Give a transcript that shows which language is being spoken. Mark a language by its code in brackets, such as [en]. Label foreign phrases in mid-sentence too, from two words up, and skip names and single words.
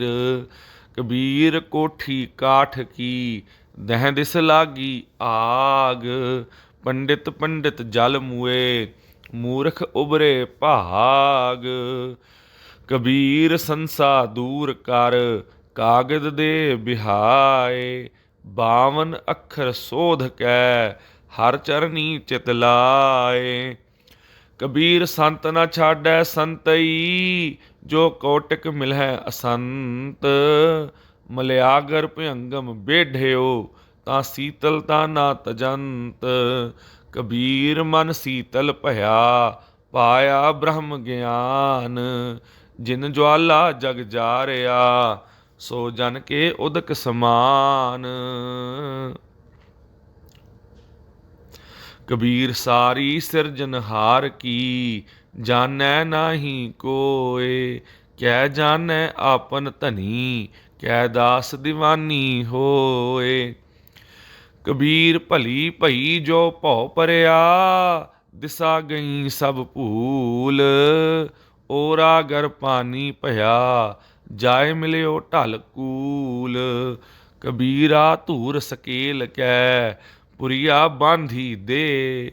[bra] कबीर कोठी काठ की, दह दिस लागी आग। पंडित पंडित जल मुए, मूर्ख उबरे भाग। कबीर संसा दूर कर, कागद दे बिहाए। 52 अखर सोध कै, हर चरनी चित लाए। कबीर संत न छाडै संतई, जो कौटिक मिलै असंत। मलयागर भयंगम बेढियो, तां सीतलता ना तजंत। कबीर मन सीतल भया, पाया ब्रह्म ज्ञान। जिन ज्वाला जग जारिया, सो जन के उदक समान। कबीर सारी सिरजनहार की, जानै नाही कोय। कै जानै आपन धनी, कै दास दीवानी होए। ਕਬੀਰ ਭਲੀ ਭਈ ਜੋ ਭਉ ਪਰਿਆ, ਦਿਸਾ ਗਈ ਸਭ ਭੂਲ। ਓਰਾ ਗਰ ਪਾਨੀ ਭਇਆ, ਜਾਏ ਮਿਲਿਓ ਢਲ ਕੂਲ। ਕਬੀਰਾ ਧੂਰ ਸਕੇਲ ਕੈ, ਪੁਰੀਆ ਬਾਂਧੀ ਦੇ।